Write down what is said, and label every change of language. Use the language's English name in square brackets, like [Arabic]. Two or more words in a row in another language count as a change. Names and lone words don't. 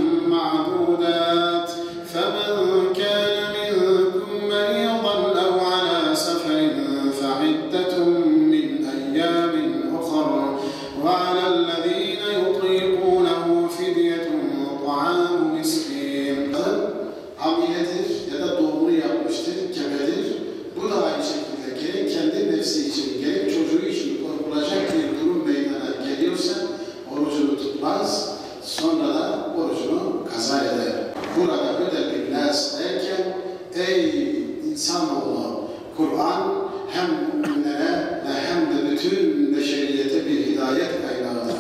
[Arabic] معدودات فمن كان منكم مريضا أو على سفر فعدة من أيام أخر وعلى الذين يطيقونه فدية طعام مسكين. [Turkish] Hamiledir ya da doğumunu yapmıştır, gebedir. Bu da aynı şekilde gerek kendi nefsi için, gerek çocuğu için korkulacak bir durum meydana geliyorsa orucunu tutmaz, sonra da orucunu kaza eder. Burada [Arabic] هدى للناس [Turkish] derken, ey insanoğlu, Kur'an hem müminlere hem de bütün beşeriyete bir hidayet kaynağıdır.